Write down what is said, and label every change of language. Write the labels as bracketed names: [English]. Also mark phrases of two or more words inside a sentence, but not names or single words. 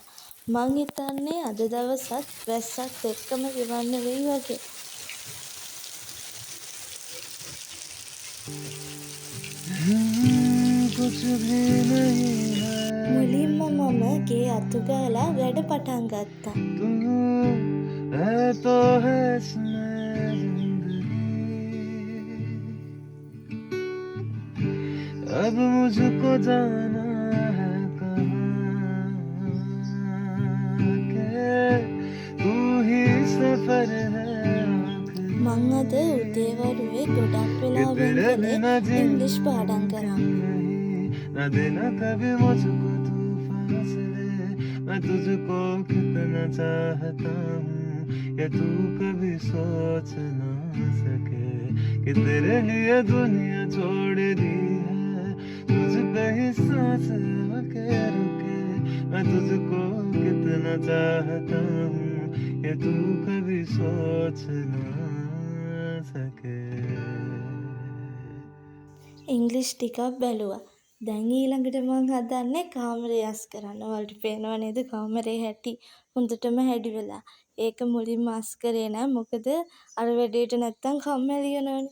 [Sinhala] මං හිතන්නේ අද දවසත් වැස්සත් එක්කම ගෙවන්න වෙයි වගේ. මුලින්ම මම ගේ අතු ගාලා වැඩ පටන් ගත්තා. [Hindi] अब मुझको जाना है कहाँ के तू ही सफर है [Sinhala] මං අද උදේවරුවේ ගොඩක් වෙලාවෙන් කළේ ඉංග්‍රීසි පාඩම් කරා. [Hindi] न देना कभी मुझको तू फासले मैं तुझको कितना चाहता हूँ ये तू कभी सोच ना सके कि तेरे लिए दुनिया छोड़ दी है तुझ पे ही सांस आके रुके मैं तुझको कितना चाहता हूँ ये तू कभी सोच ना सके. [Sinhala] ඉංග්‍රීසි ටිකක් බැලුවා. දැන් ඊළඟට මං හදන්නේ කාමරය අස් කරන්න. ඔයාලට පේනව නේද කාමරේ හැටි හොඳටම හැඩි වෙලා. ඒක මුලින්ම අස් කරේ නෑ. මොකද අර වැඩේට නැත්තම් කම්මැලි වෙනවනේ.